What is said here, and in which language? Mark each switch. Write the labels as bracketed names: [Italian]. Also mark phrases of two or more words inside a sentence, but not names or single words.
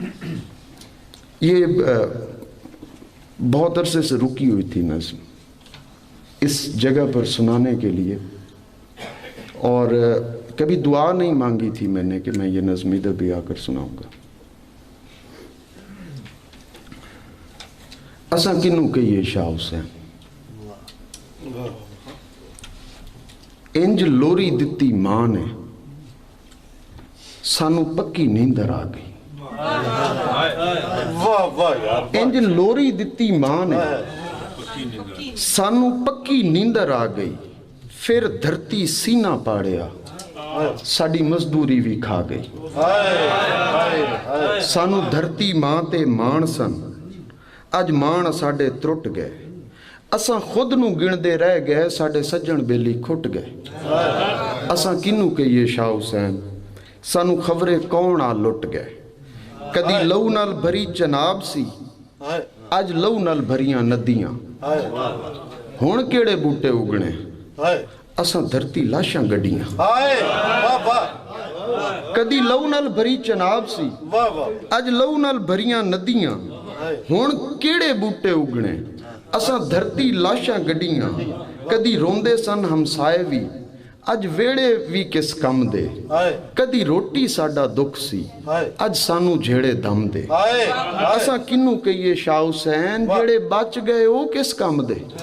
[Urdu] یہ بہت عرصے سے رکی ہوئی تھی نظم اس جگہ پر سنانے کے لیے، اور کبھی دعا نہیں مانگی تھی میں نے کہ میں یہ نظم ادھر بھی آ کر سناؤں گا۔ [Punjabi] اساں کنوں کہیے شاہ حسین، انج لوری دتی ماں نے، سانو پکی نیندر آ گئی۔ واہ واہ یار، انج لوری دتی ماں نے، سانو پکی نیندر آ گئی۔ پھر دھرتی سینہ پاڑیا، ساڈی مزدوری بھی کھا گئی۔ سانو دھرتی ماں تے مان سن، اج مان ساڈے ترٹ گئے۔ اساں خود نو گندے رہ گئے، ساڈے سجن بیلی کھٹ گئے۔ اساں کنوں کہیے شاہ حسین، سانو خبرے کون آ لٹ گئے۔ کدی لہو نال بھری چناب سی، اج لہو نال بھریاں ندیاں۔ ہن کیڑے بوٹے اگنے، اساں دھرتی لاشاں گڈیاں۔ کدی لہو نال بھری چناب سی، اج لہو نال بھریاں ندیاں۔ ਹੁਣ ਕਿਹੜੇ ਬੂਟੇ ਉਗਣੇ ਅਸਾਂ ਧਰਤੀ ਲਾਸ਼ਾਂ ਗੱਡੀਆਂ ਕਦੀ ਰੋਂਦੇ ਸਨ ਹਮਸਾਏ ਵੀ ਅੱਜ ਵੇੜੇ ਵੀ ਕਿਸ ਕੰਮ ਦੇ ਕਦੀ ਰੋਟੀ ਸਾਡਾ ਦੁੱਖ ਸੀ ਅੱਜ ਸਾਨੂੰ ਜਿਹੜੇ ਦਮ ਦੇ ਅਸਾਂ ਕਿਹਨੂੰ ਕਹੀਏ ਸ਼ਾਹ ਹੁਸੈਨ ਜਿਹੜੇ ਬਚ ਗਏ ਉਹ ਕਿਸ ਕੰਮ ਦੇ